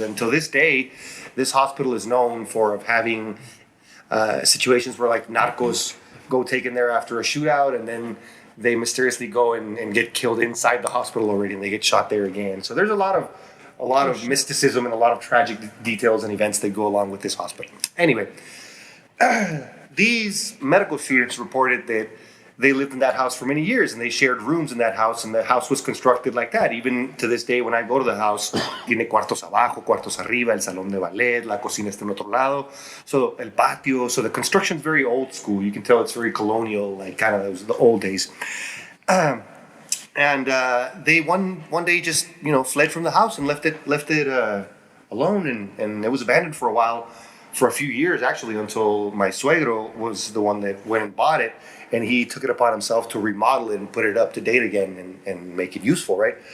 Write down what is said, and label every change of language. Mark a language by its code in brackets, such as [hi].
[en] And to this day, this hospital is known for having situations where narcos go taken there after a shootout, and then they mysteriously go and get killed inside the hospital already, and they get shot there again. So there's a lot of mysticism and a lot of tragic details and events that go along with this hospital. Anyway, these medical students reported that they lived in that house for many years, and they shared rooms in that house, and the house was constructed like that. Even to this day, when I go to the house, [es] tiene cuartos abajo, cuartos arriba, el salón de ballet, la cocina está en otro lado, so el patio. [en] So the construction's very old school. You can tell it's very colonial, kind of those the old days. And they one day just fled from the house and left it alone, and it was abandoned for a while, for a few years actually, until my suegro was the one that went and bought it, and he took it upon himself to remodel it and put it up to date again and make it useful, right?